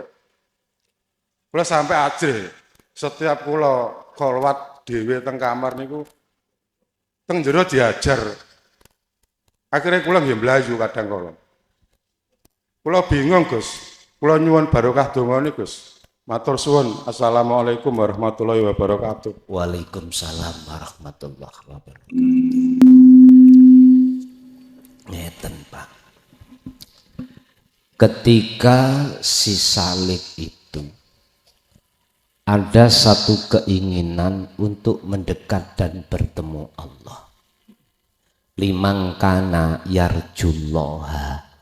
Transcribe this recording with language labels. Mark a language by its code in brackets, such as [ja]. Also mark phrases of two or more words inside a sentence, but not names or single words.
[jv] Kula sampai ajrih setiap kula kholwat dhewe teng kamar niku teng jero diajar. Akhirnya kula nggih mlayu kadang kala. Kula bingung, Gus. Kula nyuwun barokah dongane, Gus. Matur suwun. [ar] السلام عليكم ورحمة الله وبركاته. وعليكم السلام ورحمة الله وبركاته. [jv] Ngeten, Pak. [id] Ketika si Salih itu ada satu keinginan untuk mendekat dan bertemu Allah. [ar] لمن كان يرجو الله.